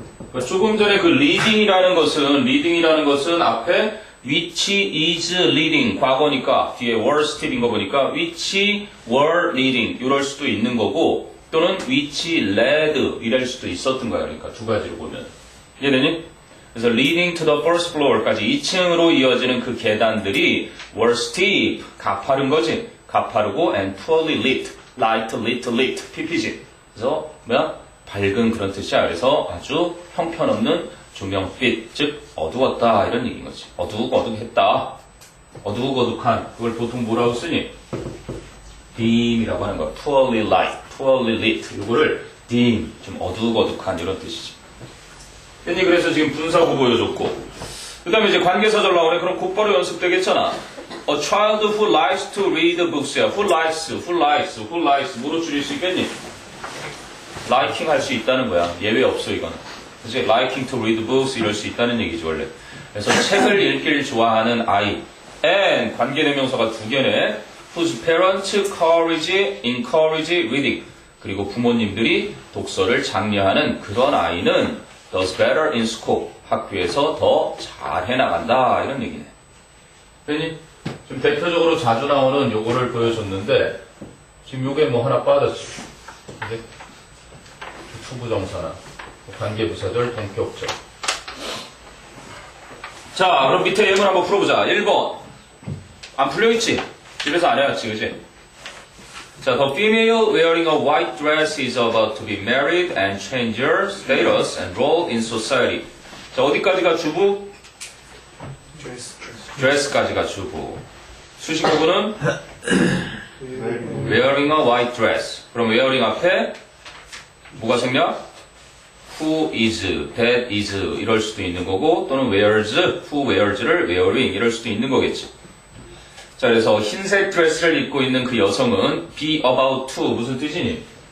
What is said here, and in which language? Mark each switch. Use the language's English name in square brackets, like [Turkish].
[Korean] 그러니까 조금 전에 그 leading이라는 것은 앞에 [English] which is leading [Korean] 과거니까 뒤에 [English] were still [Korean] 인 거 보니까 [English] which were leading [Korean] 이럴 수도 있는 거고 또는 [English] which led [Korean] 이럴 수도 있었던 거야. 그러니까 두 가지로 보면 이해되니? 그래서 [English] leading to the first floor [Korean] 까지 2층으로 이어지는 그 계단들이 [English] were steep [Korean] 가파른 거지. 가파르고 [English] and poorly lit lit ppg. [Korean] 그래서 밝은 그런 뜻이야. 그래서 아주 형편없는 조명빛, 즉 어두웠다 이런 얘기인 거지. 어둑어둑했다. 어둑어둑한. 그걸 보통 뭐라고 쓰니? dim이라고 하는 거야. [English] poorly lit. [Korean] 이거를 dim, 좀 어둑어둑한 이런 뜻이지. 괜히 그래서 지금 분사구 보여줬고 그 다음에 이제 관계사절 나오네. 그럼 곧바로 연습되겠잖아. [English] A child who likes to read books야. who likes [Korean] 뭐로 줄일 수 있겠니? liking 할 수 있다는 거야. 예외 없어 이건. 그치? [English] liking to read books [Korean] 이럴 수 있다는 얘기지 원래. 그래서 책을 읽기를 좋아하는 아이. and 관계대명사가 두 개네. [English] whose parents encourage reading. [Korean] 그리고 부모님들이 독서를 장려하는 그런 아이는 [English] does better in school. [Korean] 학교에서 더 잘 해나간다 이런 얘기네. 괜히 좀 대표적으로 자주 나오는 요거를 보여줬는데 지금 요게 뭐 하나 빠졌지. 근데 투부정사나 관계부사절, 동격절. 자, 그럼 밑에 예문 한번 풀어보자. 1번. 안 풀려있지? 집에서 안 해왔지, 그지? 자, [English] the female wearing a white dress is about to be married and change her status and role in society. [Korean] 자, 어디까지가 주부? dress까지가 주부. 수식어구는 [English] wearing a white dress. [Korean] 그럼 wearing 앞에 뭐가 생략? [English] who is, that is [Korean] 이럴 수도 있는 거고 또는 wears, [English] who wears [Korean] 를 wearing 이럴 수도 있는 거겠지. 자, 그래서 흰색 드레스를 입고 있는 그 여성은 [English] be about to [Korean] 무슨 뜻이니?